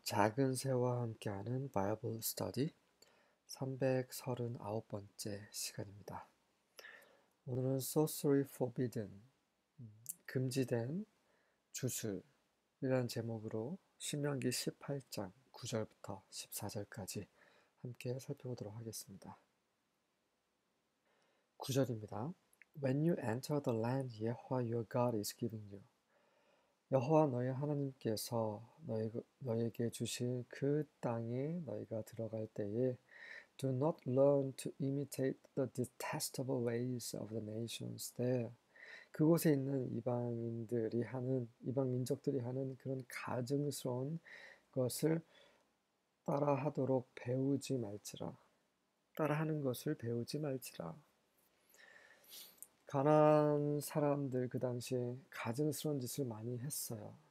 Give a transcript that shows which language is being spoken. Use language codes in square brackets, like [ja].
[ko] 작은 새와 함께하는 바이블 스터디 339번째 시간입니다. 오늘은 Sorcery Forbidden, 금지된 주술이라는 제목으로 신명기 18장 9절부터 14절까지 함께 살펴보도록 하겠습니다. 9절입니다. [en] When you enter the land Yahweh your God is giving you. [ko] 여호와 너희 하나님께서 너희에게 주실 그 땅에 너희가 들어갈 때에 [en] Do not learn to imitate the detestable ways of the nations there. [ko] 그곳에 있는 이방 민족들이 하는 그런 가증스러운 것을 따라하도록 배우지 말지라. 따라하는 것을 배우지 말지라. 가나안 사람들 그 당시에 가증스러운 짓을 많이 했어요.